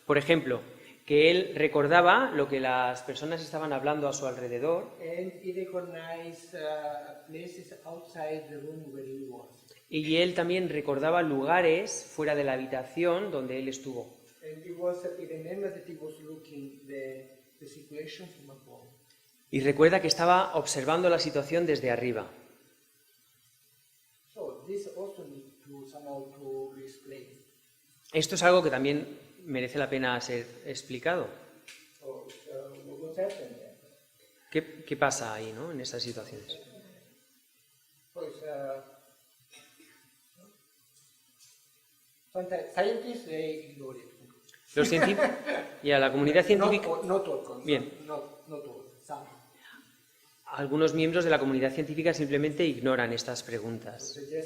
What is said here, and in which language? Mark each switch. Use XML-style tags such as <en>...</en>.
<es>Por ejemplo, que él recordaba lo que las personas estaban hablando a su alrededor</es> <en>And he recognized places outside the room where he was.</en> <es>y él también recordaba lugares fuera de la habitación donde él estuvo.</es> <en>And he remembered that he was looking the situation from above.</en> <es>Y recuerda que estaba observando la situación desde arriba.</es> <en>So this also needs to somehow to be explained.</en> <es>Esto es algo que también merece la pena ser explicado.</es> <en>So what happened there?</en> <es>¿Qué pasa ahí, ¿no? En estas situaciones?</es> <en>Pues, sometimes scientists they ignore it.</en> <es>Los científicos y a la comunidad científica,</es> <en>Not all.</en> <es>Bien.</es> <en>Not all. Some.</en> <es>algunos miembros de la comunidad científica simplemente ignoran estas preguntas.</es>